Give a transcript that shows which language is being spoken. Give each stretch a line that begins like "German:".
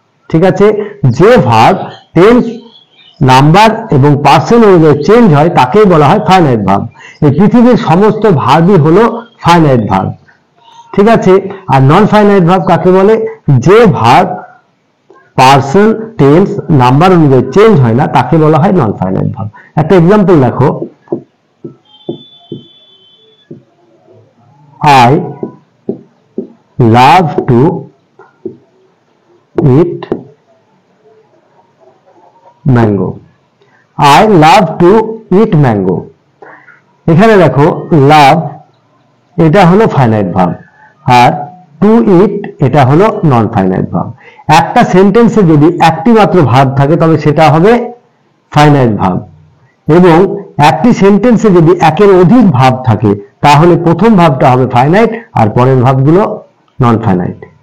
Bangla: ঠিক আছে, যে ভার্ব টেন্স, নাম্বার এবং পার্সন অনুযায়ী চেঞ্জ হয় তাকেই বলা হয় ফাইনাইট ভার্ব। এই পৃথিবীর সমস্ত ভার্বই হলো ফাইনাইট ভার্ব। ঠিক আছে, আর নন ফাইনাইট ভার্ব কাকে বলে? যে ভার্ব পার্সন, টেন্স, নাম্বার অনুযায়ী চেঞ্জ হয় না তাকে বলা হয় নন ফাইনাইট ভার্ব। একটা এক্সাম্পল দেখো,
English: I love to eat mango. I love to eat mango.
Bangla: এখানে দেখো, লাভ এটা হলো ফাইনাইট ভার্ব আর টু ইট এটা হলো নন ফাইনাইট ভার্ব। একটা সেন্টেন্সে যদি একটি মাত্র ভার্ব থাকে তবে সেটা হবে ফাইনাইট ভার্ব, এবং একটি সেন্টেন্সে যদি একের অধিক ভার্ব থাকে তাহলে প্রথম ভার্বটা হবে ফাইনাইট আর পরের ভার্বগুলো নন ফাইনাইট।